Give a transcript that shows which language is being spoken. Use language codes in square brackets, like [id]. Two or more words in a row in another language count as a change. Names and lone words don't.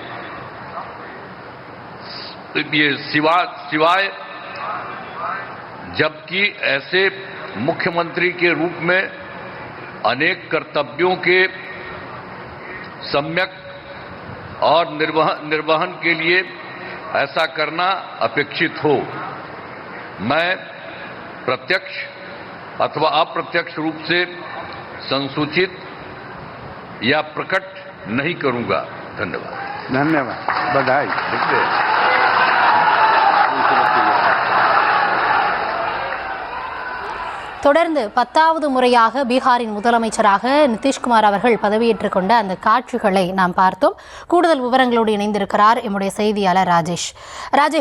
[hi] सिवाय जबकि ऐसे मुख्यमंत्री के रूप में अनेक कर्तव्यों के सम्यक और निर्वहन के लिए ऐसा करना अपेक्षित हो, मैं प्रत्यक्ष अथवा अप्रत्यक्ष रूप से संसूचित या प्रकट नहीं करूंगा। धन्यवाद। बधाई। [ta] தொடர்ந்து 10வது முறையாக பீகாரின் முதலமைச்சராக நிதிஷ்குமார் அவர்கள் பதவியேற்றுக் கொண்ட அந்த காட்சிகளை நாம் பார்த்தோம். கூடுதல் விவரங்களோடு இணைந்திருக்கிறார் எம்முடைய செய்தியாளர் ராஜேஷ்.